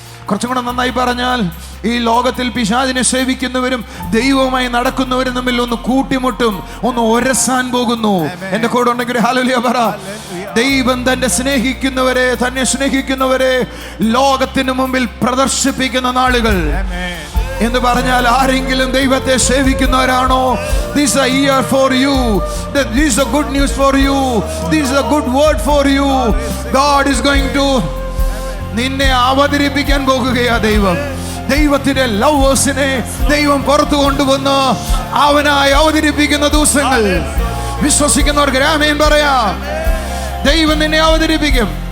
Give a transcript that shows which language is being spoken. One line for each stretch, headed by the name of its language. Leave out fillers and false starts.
Malayalam: കുറച്ചും കൂടെ നന്നായി പറഞ്ഞാൽ, ഈ ലോകത്തിൽ പിശാചിനെ സേവിക്കുന്നവരും ദൈവവുമായി നടക്കുന്നവരും തമ്മിൽ ഒന്ന് കൂട്ടിമുട്ടും, ഒന്ന് ഒരസാൻ പോകുന്നു. എന്റെ കൂടെ ഉണ്ടെങ്കിൽ ഹല്ലേലൂയ പറ. ദൈവം തന്നെ സ്നേഹിക്കുന്നവരെ ലോകത്തിന് മുമ്പിൽ പ്രദർശിപ്പിക്കുന്ന നാളുകൾ എന്ന് പറഞ്ഞാൽ, ആരെങ്കിലും ദൈവത്തെ സേവിക്കുന്നവരാണോ?
English: This is a year for you. This is a good news for you. This is a good word for you. God is going to
Malayalam: നിന്നെ അവതരിപ്പിക്കാൻ പോകുകയാ ദൈവം. ദൈവത്തിന്റെ ലവേഴ്സിനെ ദൈവം പുറത്തു കൊണ്ടുവന്ന് അവനായി അവതരിപ്പിക്കുന്ന ദിവസങ്ങൾ. വിശ്വസിക്കുന്നവർക്ക് ആമേൻ പറയാം. ദൈവം നിന്നെ അവതരിപ്പിക്കും.